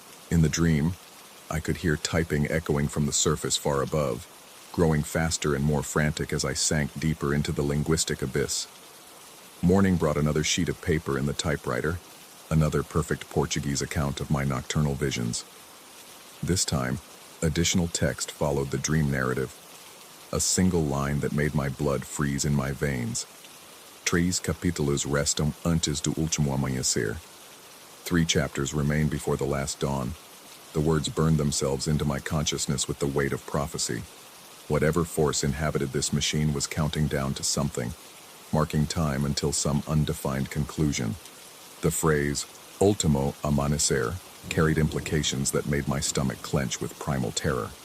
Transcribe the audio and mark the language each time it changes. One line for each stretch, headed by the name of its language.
English: In the dream, I could hear typing echoing from the surface far above, growing faster and more frantic as I sank deeper into the linguistic abyss. Morning brought another sheet of paper in the typewriter, another perfect Portuguese account of my nocturnal visions. This time, additional text followed the dream narrative, a single line that made my blood freeze in my veins.
Portuguese: Três capítulos restam antes do último amanhecer.
English: 3 chapters remain before the last dawn. The words burned themselves into my consciousness with the weight of prophecy. Whatever force inhabited this machine was counting down to something, marking time until some undefined conclusion. The phrase, último amanecer, carried implications that made my stomach clench with primal terror.